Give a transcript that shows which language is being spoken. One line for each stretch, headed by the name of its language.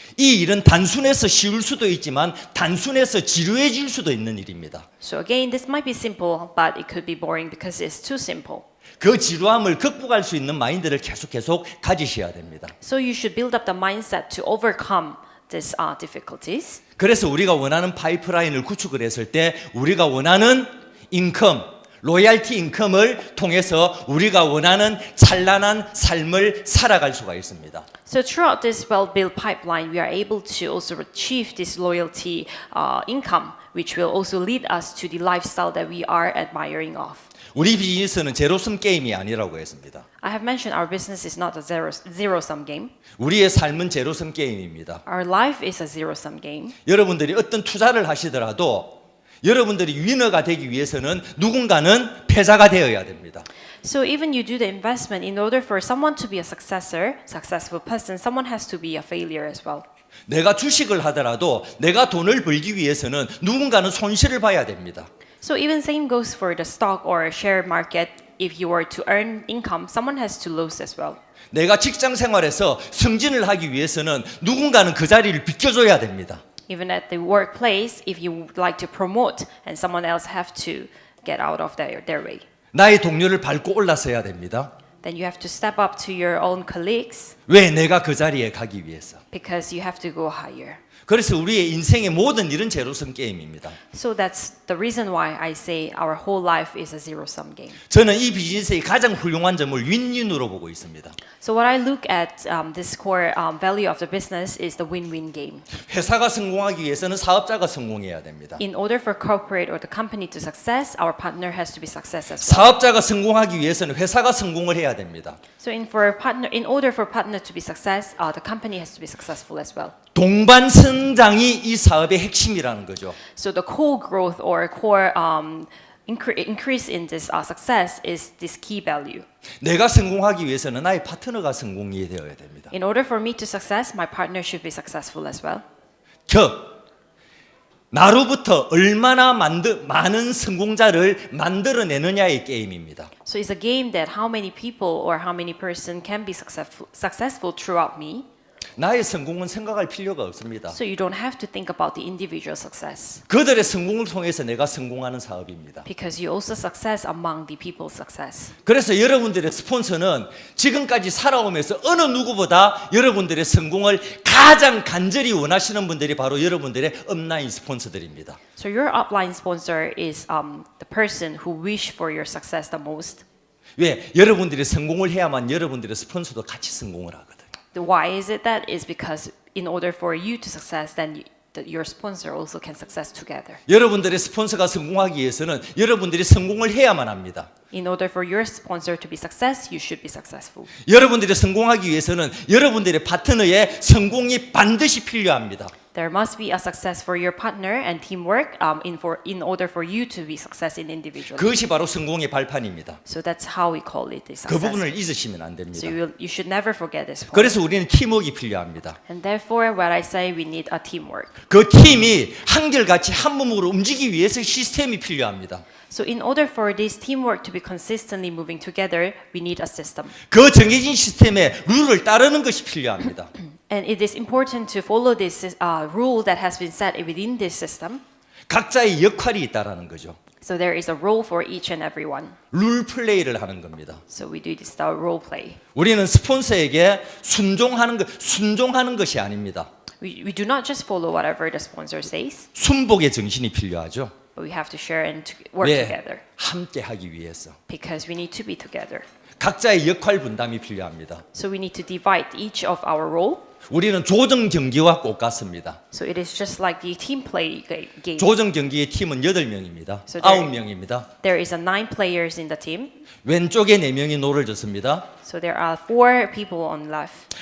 Korean: 이 일은 단순해서 쉬울 수도 있지만 단순해서 지루해질 수도 있는 일입니다.
English: So again, this might be simple, but it could be boring because it's too simple.
Korean: 그 지루함을 극복할 수 있는 마인드를 계속 가지셔야 됩니다.
English: So you should build up the mindset to overcome these difficulties.
Korean: 그래서 우리가 원하는 파이프라인을 구축을 했을 때 우리가 원하는 인컴, 로얄티 인컴을 통해서 우리가 원하는 찬란한 삶을 살아갈 수가 있습니다.
English: So throughout this well-built pipeline, we are able to also achieve this loyalty income, which will also lead us to the lifestyle that we are admiring of.
Korean: 우리 비즈니스는 제로섬 게임이 아니라고 했습니다.
English: I have mentioned our business is not a zero-sum game.
Korean: 우리의 삶은 제로섬 게임입니다.
English: Our life is a zero-sum game.
Korean: 여러분들이 어떤 투자를 하시더라도 여러분들이 위너가 되기 위해서는 누군가는 패자가 되어야 됩니다.
English: So even you do the investment, in order for someone to be a successful person, someone has to be a failure as well.
Korean: 내가 주식을 하더라도 내가 돈을 벌기 위해서는 누군가는 손실을 봐야 됩니다.
English: So even same goes for the stock or share market. If you were to earn income, someone has to lose as well.
Korean: 내가 직장 생활에서 승진을 하기 위해서는 누군가는 그 자리를 비켜줘야 됩니다.
English: Even at the workplace, if you would like to promote and someone else have to get out of their way.
Korean: 나의 동료를 밟고 올라서야 됩니다.
English: Then you have to step up to your own colleagues
Korean: 왜? 내가 그 자리에 가기 위해서.
English: because you have to go higher.
Korean: 그래서 우리의 인생의 모든 일은 제로섬 게임입니다.
English: So that's the reason why I say our whole life is a zero-sum game.
Korean: 저는 이 비즈니스의 가장 훌륭한 점을 윈윈으로 보고 있습니다.
English: So what I look at this core value of the business is the win-win game.
Korean: 회사가 성공하기 위해서는 사업자가 성공해야 됩니다.
English: In order for corporate or the company to success, our partner has to be success as well.
Korean: 사업자가 성공하기 위해서는 회사가 성공을 해야 됩니다.
English: So in order for partner to be success, the company has to be successful as well.
Korean: 동반 성장이 이 사업의 핵심이라는 거죠.
English: So the core growth or core increase in this success is this key value.
Korean: 내가 성공하기 위해서는 나의 파트너가 성공이 되어야 됩니다.
English: In order for me to success, my partner should be successful as well.
Korean: 즉 나로부터 얼마나 많은 성공자를 만들어내느냐의 게임입니다.
English: So it's a game that how many people or how many person can be successful throughout me.
Korean: 나의 성공은 생각할 필요가 없습니다.
English: So you don't have to think about the individual success.
Korean: 그들의 성공을 통해서 내가 성공하는 사업입니다.
English: Because you also success among the people's success.
Korean: 그래서 여러분들의 스폰서는 지금까지 살아오면서 어느 누구보다 여러분들의 성공을 가장 간절히 원하시는 분들이 바로 여러분들의 업라인 스폰서들입니다.
English: So your upline sponsor is the person who wish for your success the most.
Korean: 왜? 여러분들이 성공을 해야만 여러분들의 스폰서도 같이 성공을 하거든요.
English: Why is it that? Is because in order for you to success, then your sponsor also can success together.
Korean: 여러분들의 스폰서가 성공하기 위해서는 여러분들이 성공을 해야만 합니다.
English: In order for your sponsor to be success, you should be successful.
Korean: 여러분들이 성공하기 위해서는 여러분들의 파트너의 성공이 반드시 필요합니다.
English: There must be a success for your partner and teamwork in order for you to be success in individual.
Korean: 그것이 바로 성공의 발판입니다.
English: So that's how we call it the 그 success.
Korean: 부분을 잊으시면 안 됩니다.
English: So you should never forget this point.
Korean: 그래서 우리는 팀워크가 필요합니다.
English: And therefore, what I say, we need a teamwork.
Korean: 그 팀이 한결같이 한 몸으로 움직이기 위해서 시스템이 필요합니다.
English: So in order for this teamwork to be consistently moving together, we need a system.
Korean: 그 정해진 시스템의 룰을 따르는 것이 필요합니다.
English: And it is important to follow this rule that has been set within this system.
Korean: 각자의 역할이 있다라는 거죠.
English: So there is a role for each and every one.
Korean: 룰 플레이를 하는 겁니다.
English: So we do this role play.
Korean: 우리는 스폰서에게 순종하는 것이 아닙니다.
English: We do not just follow whatever the sponsor says,
Korean: 순복의 정신이 필요하죠.
English: but we have to share and work together
Korean: 함께 하기 위해서.
English: because we need to be together.
Korean: 각자의 역할 분담이 필요합니다.
English: So we need to divide each of our role.
Korean: 우리는 조정 경기와 꼭 같습니다.
English: So it is just like the team play game.
Korean: 조정 경기의 팀은 8명입니다.
English: So
Korean: 9명입니다.
English: There is 9 players in the team.
Korean: 왼쪽에 4명이 노를 젓습니다.
English: So there are 4 people on left,